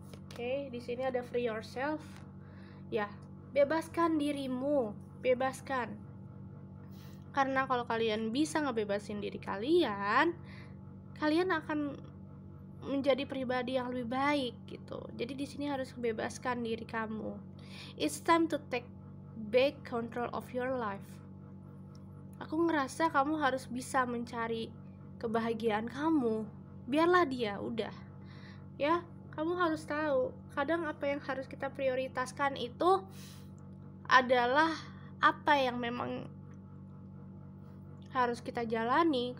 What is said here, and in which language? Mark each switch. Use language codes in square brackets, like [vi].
[id] Oke, di sini ada [en] free yourself. [id] Ya, bebaskan dirimu, bebaskan. Karena kalau kalian bisa ngebebasin diri kalian, kalian akan menjadi pribadi yang lebih baik gitu. Jadi di sini harus bebaskan diri kamu. [en] It's time to take back control of your life. [id] Aku ngerasa kamu harus bisa mencari kebahagiaan kamu. Biarlah dia, udah. Ya, kamu harus tahu, kadang apa yang harus kita prioritaskan itu adalah apa yang memang harus kita jalani.